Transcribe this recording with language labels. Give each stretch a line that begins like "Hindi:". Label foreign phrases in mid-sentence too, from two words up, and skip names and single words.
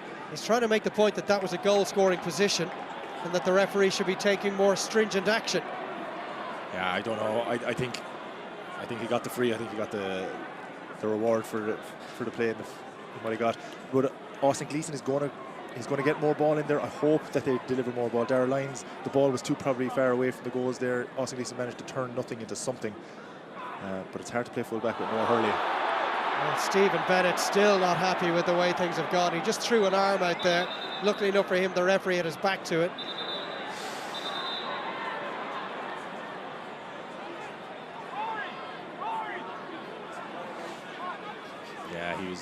English: He's trying to make the point that that was a goal-scoring position and that the referee should be taking more stringent action. Yeah, I don't know. I think he got the free. I think he got the reward for the play and what he got. But Austin Gleeson is going to get more ball in there. I hope that they deliver more ball. Darragh Lyons, the ball was too probably far away from the goals there. Austin Gleeson managed to turn nothing into something. But it's hard to play full back with no hurley. Well, Stephen Bennett still not happy with the way things have gone. He just threw an arm out there. Luckily enough for him, the referee had his back to it. Yeah, he was.